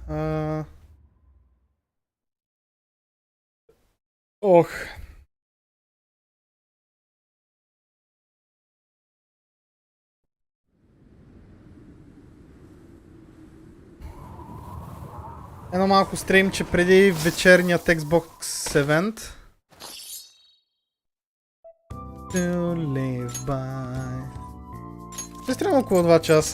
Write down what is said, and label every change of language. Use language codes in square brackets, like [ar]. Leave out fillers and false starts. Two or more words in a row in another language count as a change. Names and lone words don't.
[bg] Ох. Едно малко стримче преди вечерният Xbox евент. [en] To live by. [bg] Ще стримам около 2 часа.